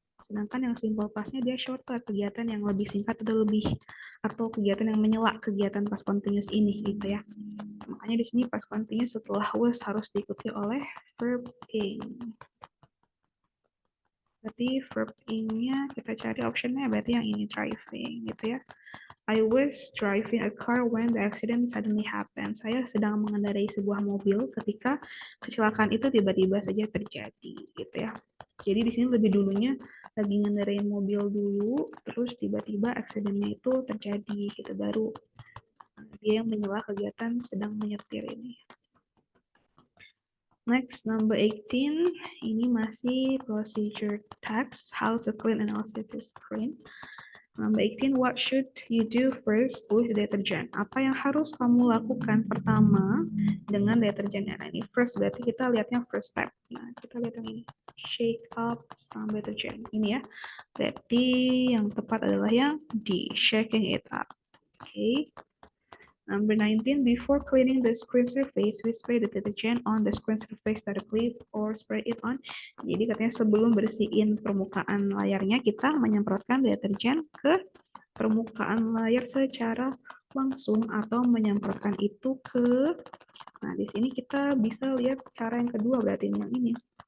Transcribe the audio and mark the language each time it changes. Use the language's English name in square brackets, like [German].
[Indonesian] Sedangkan yang simple past-nya dia shortcut, kegiatan yang lebih singkat atau kegiatan yang menyela kegiatan past continuous ini gitu ya. Makanya di sini past continuous setelah was harus diikuti oleh verb ing. Berarti verb ing-nya kita cari optionnya berarti yang ini driving gitu ya. [English] I was driving a car when the accident suddenly happened. [Indonesian] Saya sedang mengendarai sebuah mobil ketika kecelakaan itu tiba-tiba saja terjadi gitu ya. Jadi di sini lebih dulunya lagi ngendarain mobil dulu, terus tiba-tiba accident-nya itu terjadi gitu, baru dia yang menyela kegiatan sedang menyetir ini. Next, number 18, ini masih procedure text, [English] how to clean and also to screen. Number 18, what should you do first with detergent? [Indonesian] Apa yang harus kamu lakukan pertama dengan deterjen? Nah, ini first berarti kita lihatnya first step. Nah, kita lihat yang ini. [English] Shake up some detergent. Ini ya. [Indonesian] Berarti yang tepat adalah yang D, [English] shaking it up. Okay. Number 19, before cleaning the screen surface, we spray the detergent on the screen surface directly or spray it on. [Indonesian] Jadi katanya sebelum bersihin permukaan layarnya, kita menyemprotkan deterjen ke permukaan layar secara langsung atau menyemprotkan itu ke. Nah, di sini kita bisa lihat cara yang kedua berarti yang ini.